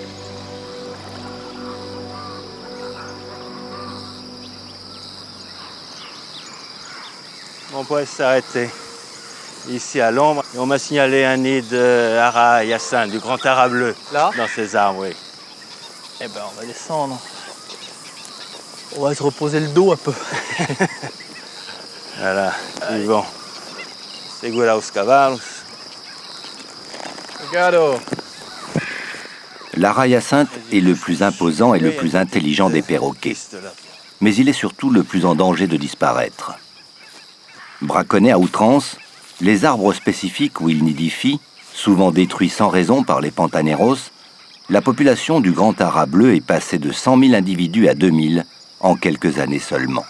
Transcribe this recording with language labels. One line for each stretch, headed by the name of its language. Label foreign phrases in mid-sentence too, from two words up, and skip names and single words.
French: On pourrait s'arrêter ici à l'ombre. On m'a signalé un nid de hara hyacinthe, du grand hara bleu, Là? dans ces arbres, oui. Eh ben, on va descendre. On va se reposer le dos un peu. Voilà, ils vont.
Portuguese: Segura os cavalos.
French: Regarde. L'hara hyacinthe est le plus imposant et le plus intelligent des perroquets, mais il est surtout le plus en danger de disparaître. Braconné à outrance, les arbres spécifiques où il nidifie, souvent détruits sans raison par les pantaneros, la population du grand hara bleu est passée de 100 000 individus à 2000 en quelques années seulement.